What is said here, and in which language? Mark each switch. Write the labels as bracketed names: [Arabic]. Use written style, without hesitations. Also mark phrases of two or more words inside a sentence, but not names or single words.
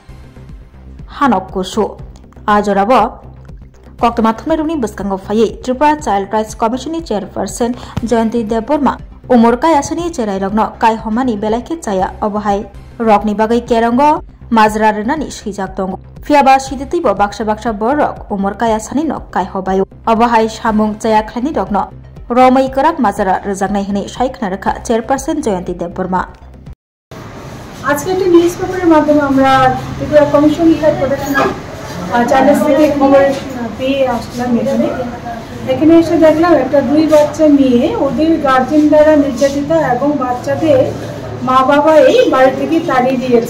[Kok Borok] हानक कुसु आजराबो कक्तमा थुमैरुनि बस्कांगो फायै त्रिपुरा [English] child rights [Kok Borok] कमिशननि चेयरपर्सन जयन्ती देबबर्मा उमर कायासनि चेराय रगनो काय हमानि बेलायखे चाया अबहाय रगनि बागै केरंगो माजरा रनानि सिजाक दंग फियाबा सिदितैबो बाक्सा बाक्सा बरक उमर कायासनि न काय हबायो अबहाय सामुंग चाया खलानि रगनो रमै कराक माजरा रजाकनाय हनै सायखना रखा चेयरपर्सन जयन्ती देबबर्मा [Bangla] আজকে একটা [English] news paper's [Bangla] মাধ্যমে আমরা ত্রিপুরা [English] commission head protection child [Bangla] থেকে খবর পেয়ে আসলাম। এখানে এসে দেখলাম একটা 2 বাচ্চা মেয়ে ওদের গার্জেন দ্বারা নির্যাতিত এবং বাচ্চাদের মা বাবা এই বাড়ি থেকে তাড়িয়ে দিয়েছে।